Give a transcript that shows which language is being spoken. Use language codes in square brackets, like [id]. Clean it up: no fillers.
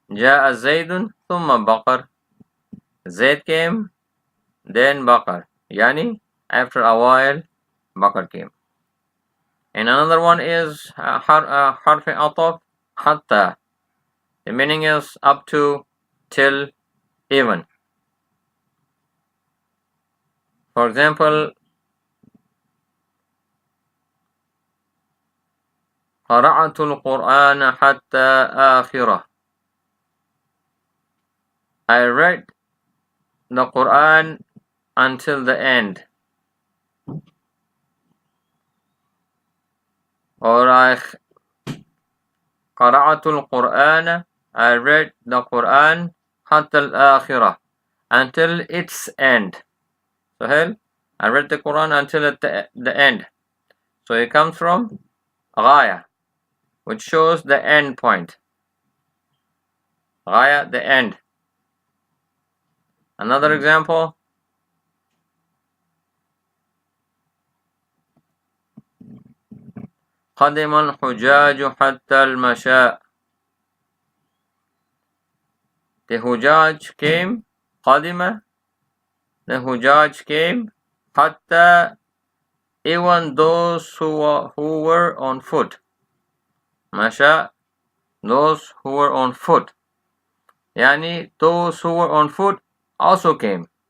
[ar] جاء زيد ثم بقر. [en] Zaid came, then Bakar. Yani, after a while, Bakar came. And another one is harf ataf hatta. The meaning is up to, till, even. For example, [ar] قرأت القرآن حتى آخره. [en] I read the Quran until the end. Or [ar] قرأت القرآن, [en] I read the Quran [ar] حتى الآخرة, [en] until its end. So here, I read the Quran until the end. So it comes from غاية, which shows the end point. غاية, the end. Another example, [ar] قدم الحجاج حتى المشاء. [en] The Hujaj came, قدم, the Hujaj came, حتى, even those who were on foot. Masha, those who were on foot. Yani, those who were on foot also came.